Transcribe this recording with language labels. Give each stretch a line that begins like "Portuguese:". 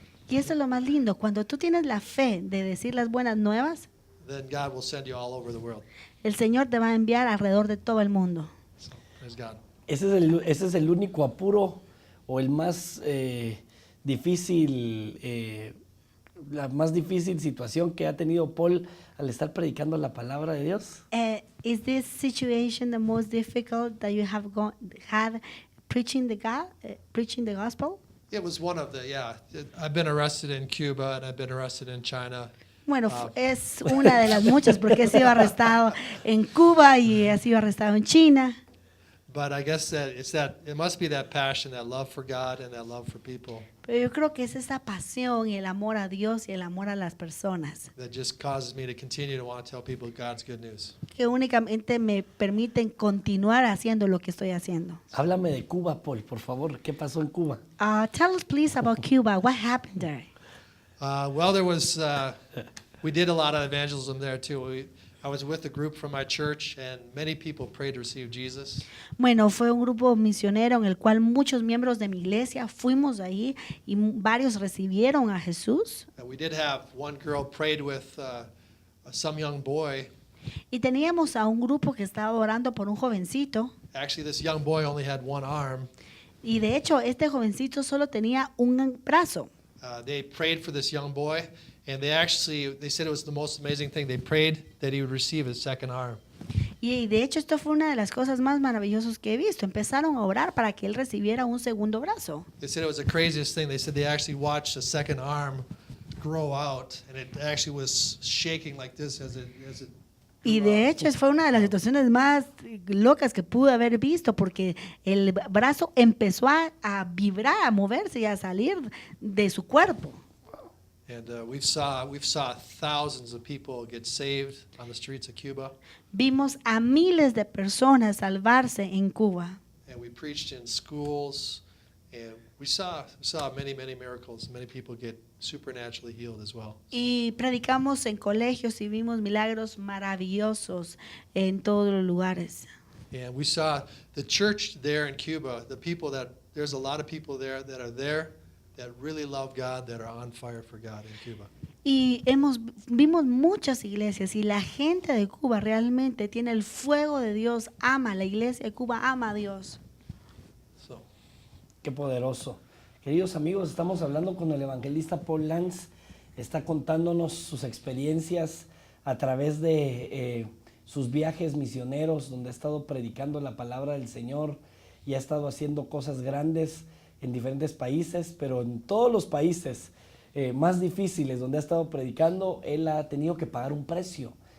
Spanish: Y eso es lo más lindo, cuando tú tienes la fe de decir las buenas nuevas,
English: then God will send you all over the world.
Spanish: el Señor te va a enviar alrededor de todo el mundo.
English: So there's God.
Spanish: Ese es el único apuro o el más difícil, la más difícil situación que ha tenido Paul al estar predicando la palabra de Dios.
English: Is this situation the most difficult that you have had preaching preaching the gospel? It was one of the, yeah. I've been arrested in Cuba and I've been arrested in China.
Spanish: Bueno, es una de las muchas porque he sido arrestado en Cuba y he sido arrestado en China.
English: But I guess it must be that passion, that love for God and that love for people
Spanish: Pero yo creo que es esa pasión y el amor a Dios y el amor a las personas
English: that just causes me to continue to want to tell people God's good news.
Spanish: que únicamente me permiten continuar haciendo lo que estoy haciendo. Háblame de Cuba, Paul, por favor. ¿Qué pasó en Cuba?
English: Tell us please about Cuba. What happened there? Well, there was, we did a lot of evangelism there too. I was with a group from my church and many people prayed to receive Jesus.
Spanish: Bueno, fue un grupo misionero en el cual muchos miembros de mi iglesia fuimos ahí y varios recibieron a Jesús.
English: And we did have one girl prayed with some young boy.
Spanish: Y teníamos a un grupo que estaba orando por un jovencito.
English: Actually, this young boy only had one arm.
Spanish: Y de hecho, este jovencito solo tenía un brazo.
English: They prayed for this young boy, and they said it was the most amazing thing. They prayed that he would receive his second arm.
Spanish: Y de hecho, esto fue una de las cosas más maravillosas que he visto. Empezaron a orar para que él recibiera un segundo brazo.
English: They said it was the craziest thing. They said they actually watched the second arm grow out, and it actually was shaking like this as it
Spanish: Y de hecho, fue una de las situaciones más locas que pude haber visto porque el brazo empezó a vibrar, a moverse y a salir de su cuerpo.
English: And we've saw thousands of people get saved on the streets of Cuba,
Spanish: Vimos a miles de personas salvarse en Cuba.
English: and we preached in schools, and we saw many miracles. Many people get supernaturally healed as well.
Spanish: Y predicamos en colegios y vimos milagros maravillosos en todos los lugares.
English: And we saw the church there in Cuba. There's a lot of people there that really love God, that are on fire for God in Cuba.
Spanish: Y vimos muchas iglesias y la gente de Cuba realmente tiene el fuego de Dios, ama la iglesia de Cuba, ama a Dios. So Qué poderoso. Queridos amigos, estamos hablando con el evangelista Paul Lance. Está contándonos sus experiencias a través de sus viajes misioneros, donde ha estado predicando la palabra del Señor y ha estado haciendo cosas grandes en diferentes países, pero en todos los países más difíciles donde ha estado predicando, él ha tenido que pagar un precio.